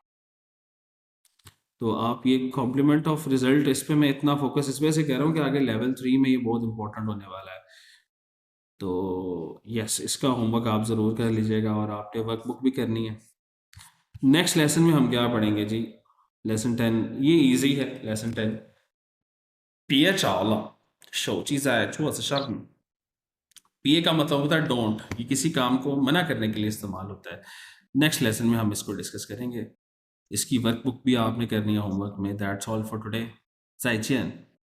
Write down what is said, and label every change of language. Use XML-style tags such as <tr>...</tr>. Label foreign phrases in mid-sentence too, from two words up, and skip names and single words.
<hi>तो आप ये</hi> <en>complement of result,</en> <hi>इस पे मैं इतना फोकस इस वजह से कह रहा हूँ कि आगे लेवल 3 में ये बहुत इंपॉर्टेंट होने वाला है. तो यस, इसका होमवर्क आप ज़रूर कर लीजिएगा, और आपने वर्कबुक भी करनी है.</hi> <en>next lesson</en> <hi>में हम क्या पढ़ेंगे जी, लेसन 10. ये इजी है लेसन 10.</hi> <zh>别找了，手机在桌子上。</zh> <hi>पिए का मतलब होता है डोंट, ये किसी काम को मना करने के लिए इस्तेमाल होता है.</hi> <en>next lesson</en> <hi>में हम इसको डिस्कस करेंगे. इसकी वर्कबुक भी आपने करनी है होमवर्क में.</hi> <en>that's all for today.</en> <zh>再见.</zh>